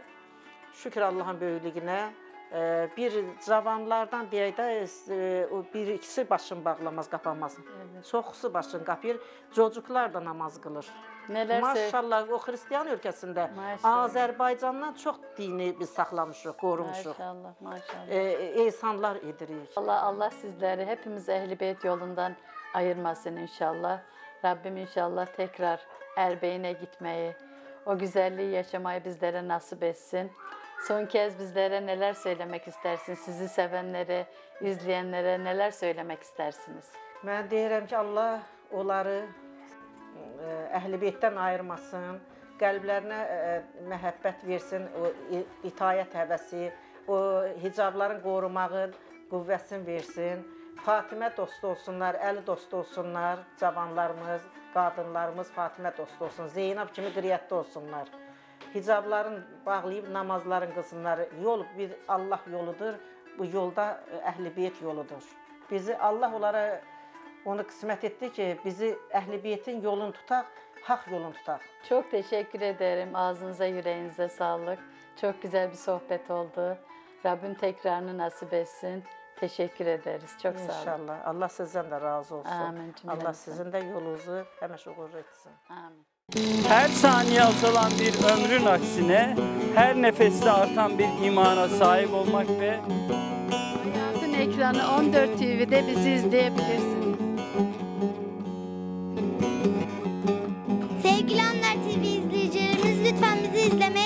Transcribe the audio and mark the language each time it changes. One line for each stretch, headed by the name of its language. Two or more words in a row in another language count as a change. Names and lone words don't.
Azerbaijani: Şükür Allahın böyüklüyünə. Bir cavanlardan deyək də, bir-ikisi başını bağlamaz, qapanmaz.
Turkish: Evet.
Azerbaijani: Çoxusu başını qapıyır.
Turkish: Çocuklar da namaz qılır. Neler
Azerbaijani: Maşallah, o Hristiyan ölkəsində Maşallah. Azərbaycandan çox dini biz saxlamışıq, qorumuşuq. Maşallah, maşallah. Ehsanlar edirik.
Turkish: Allah sizleri hepimiz Ehl-i Beyt yolundan ayırmasın inşallah. Rabbim inşallah tekrar Erbeyin'e gitmeyi, o güzelliği yaşamayı bizlere nasip etsin. Son kez bizlere neler söylemek istersiniz? Sizi sevenlere, izleyenlere neler söylemek istersiniz?
Azerbaijani: Mən deyirəm ki, Allah onları Əhl-i Beytdən ayırmasın, qəlblərinə məhəbbət versin, o itayət həvəsi, o hicabların qorumağı qüvvəsini versin. Fatimə dostu olsunlar, Əli dostu olsunlar, cavanlarımız, qadınlarımız Fatimə dostu olsun, Zeynəb kimi qiriyyətdə olsunlar. Hicabların bağlayıb namazların qılsınlar. Yol bir Allah yoludur, bu yolda Əhl-i Beyt yoludur. Bizi Allah onlara onu qismət etdi ki, bizi Əhl-i Beytin yolunu tutaq, haq yolunu tutaq.
Turkish: Çok teşekkür ederim. Ağzınıza, yüreğinize sağlık. Çok güzel bir sohbet oldu. Rabbim tekrarını nasip etsin. Teşekkür ederiz. Çok sağ olun. İnşallah.
Azerbaijani: Allah sizdən də razı olsun.
Turkish: Amin, cümlemizden.
Azerbaijani: Allah sizin də yolunuzu həmişə uğurlu etsin. Amin.
Turkish: Her saniye azalan bir ömrün aksine her nefeste artan bir imana sahip olmak ve Hayatın ekranı 14 TV'de bizi izleyebilirsiniz. Sevgili Anlar TV izleyicilerimiz lütfen bizi